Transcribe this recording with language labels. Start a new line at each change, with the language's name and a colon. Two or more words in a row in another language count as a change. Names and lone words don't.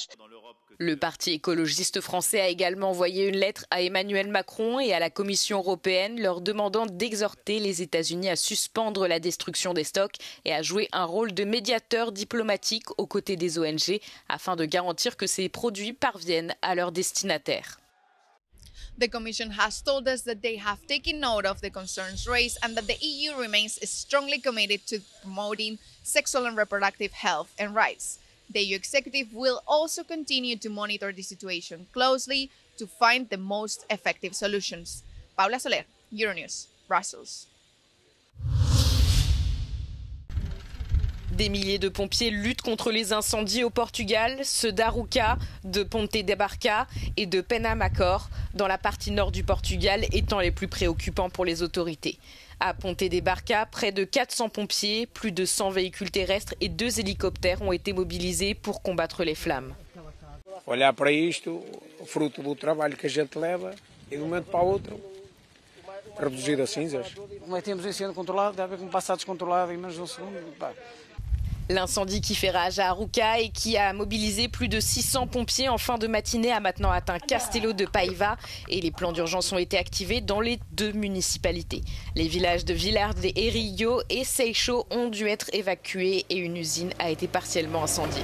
French: Le Parti écologiste français a également envoyé une lettre à Emmanuel Macron et à la Commission européenne leur demandant d'exhorter les États-Unis à suspendre la destruction des stocks et à jouer un rôle de médiateur diplomatique aux côtés des ONG afin de garantir que ces produits parviennent à leurs destinataires.
English: The Commission has told us that they have taken note of the concerns raised and that the EU remains strongly committed to promoting sexual and reproductive health and rights. The EU executive will also continue to monitor the situation closely to find the most effective solutions. Paula Soler, Euronews, Brussels.
French: Des milliers de pompiers luttent contre les incendies au Portugal, ceux d'Arouca, de Ponte de Barca et de Penamacor, dans la partie nord du Portugal étant les plus préoccupants pour les autorités. À Ponte de Barca, près de 400 pompiers, plus de 100 véhicules terrestres et 2 hélicoptères ont été mobilisés pour combattre les flammes.
Portuguese: Olhar para isto, fruto do trabalho que a gente leva e de um momento para o outro reduzir as cinzas. Temos incêndio controlado, deve haver como passar descontrolado em menos de um segundo.
French: L'incendie qui fait rage à Arouca et qui a mobilisé plus de 600 pompiers en fin de matinée a maintenant atteint Castelo de Paiva et les plans d'urgence ont été activés dans les 2 municipalités. Les villages de Vilar de Erillo et Seixo ont dû être évacués et une usine a été partiellement incendiée.